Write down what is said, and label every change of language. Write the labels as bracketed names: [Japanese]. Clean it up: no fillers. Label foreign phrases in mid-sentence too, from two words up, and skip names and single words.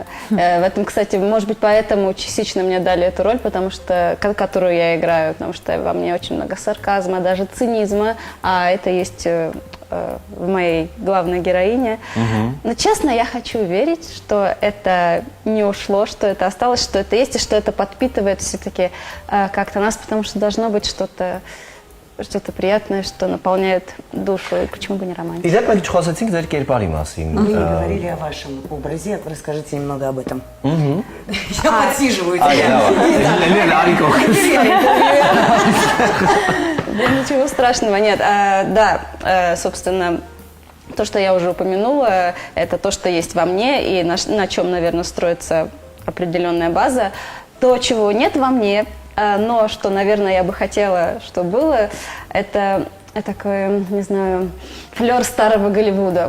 [Russian] В этом, кстати, может быть, поэтому частично мне дали эту роль, которую я играю, потому что во мне очень много сарказма, даже цинизма, а это есть в моей главной героине. Но, честно, я хочу верить, что это не ушло, что это осталось, что это есть, и что это подпитывает все-таки как-то нас, потому что должно быть что-то приятное, что наполняет душу, и почему бы не романтика. [Armenian] Իդեպ մենք չխոսեցինք ձեր կերպարի մասին։ [Russian] Мы не говорили о вашем образе, расскажите немного об этом. Я подсиживаю тебя. Լելեն արիկող։ Да ничего страшного нет. Да, собственно, то, что я уже упомянула, это то, что есть во мне, и на чем, наверное, строится определенная база. То, чего нет во мне, но что, наверное, я бы хотела, чтобы было, это такой, не знаю, флёр старого Голливуда.